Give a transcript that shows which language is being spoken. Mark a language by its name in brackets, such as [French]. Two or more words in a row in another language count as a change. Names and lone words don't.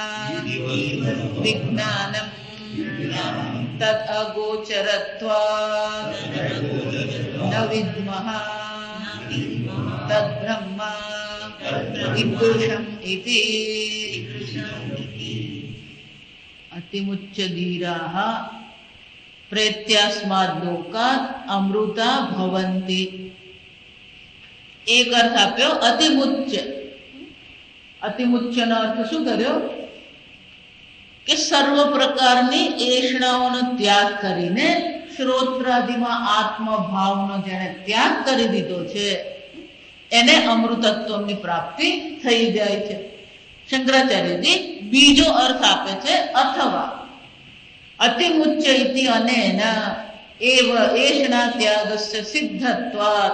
[Sanskrit] विज्ञानं तद् अगोचरत्वात् न विद्मः तद्ब्रह्म ईदृशम् इति अतिमुच्य धीराः प्रेत्यास्माद् लोकात् अमृता भवन्ति. [Gujarati] એક અર્થ આપ્યો अतिमुच्य. अतिमुच्यનો અર્થ શું કર્યો કે સર્વ પ્રકારની એષણાઓનો ત્યાગ કરીને શ્રોત્રાદિમાં આત્મભાવનો જેણે ત્યાગ કરી દીધો છે એને અમૃતત્વની પ્રાપ્તિ થઈ જાય છે. શંકરાચાર્યજી બીજો અર્થ આપે છે [Sanskrit] अथवा अतिमुच्य इति अनेन एव एषणा त्यागस्य सिद्धत्वात्.